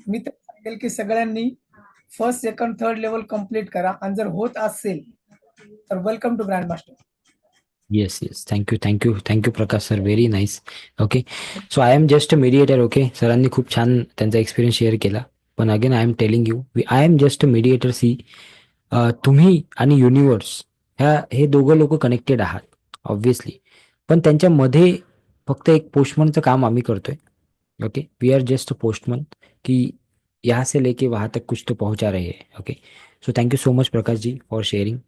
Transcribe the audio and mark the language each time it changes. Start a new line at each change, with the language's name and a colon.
Marathi: मी तर सांगेल की सगळ्यांनी first, second, third level complete करा, आणि जर होत असेल तर welcome to grand master.
English: Yes yes. Thank you. Thank you. Thank you Prakash sir. Very nice. Okay. So I am just a mediator. Okay.
Marathi: सरांनी खूप छान त्यांचा एक्सपिरियन्स शेअर केला.
English: पण again I am telling you, I am just a mediator.
Marathi: C, तुम्ही आणि universe हे दोघं लोक कनेक्टेड आहात ऑब्व्हियसली, पण त्यांच्यामध्ये फक्त एक पोस्टमनचं काम आम्ही करतोय.
English: Okay. We are just a postman
Hindi: की यहाँ से लेके वहाँ तक कुछ तो पहुंचा रहे हैं. Okay.
English: So thank you so much Prakash ji for sharing.